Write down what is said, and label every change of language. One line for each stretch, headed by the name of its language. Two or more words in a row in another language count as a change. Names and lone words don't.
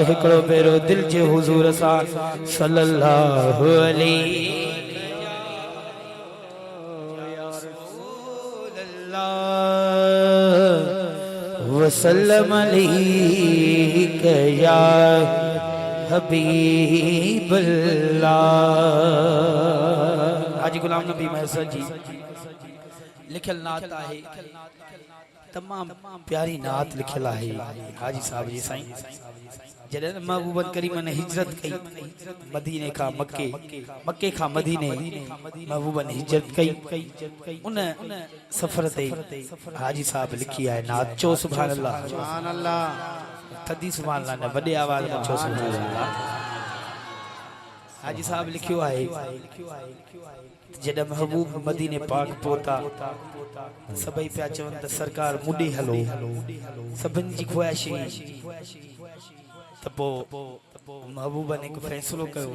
Sindhi: हिकड़ो भेरो दिल जे हुजूर सां
Arabic: صلى الله عليه وسلم عليك يا حبيب الله.
Sindhi: हाजी गुलाम नबी महसन जी लिखल नात है, तमाम प्यारी नात लिखल है हाजी साहब जी साईं। जॾहिं महबूबन करीम ने हिजरत कई मदीने खां मक्के, मक्के खां मदीने महबूबन हिजरत कई, उन सफ़र ते हाजी साहब लिखी है नात। चो
Arabic: سبحان الله, سبحان الله,
Sindhi: थदी
Arabic: سبحان الله
Sindhi: ने वॾे आवाज़ में चो
Arabic: سبحان الله.
Sindhi: हाजी साहब लिखियो है जॾहिं महबूब मदीने पाक पहुता सभई पिया चवन त सरकार मुॾे हलो, सभिनी जी ख्वाहिश त पोइ महबूब ने हिकु फ़ैसिलो कयो।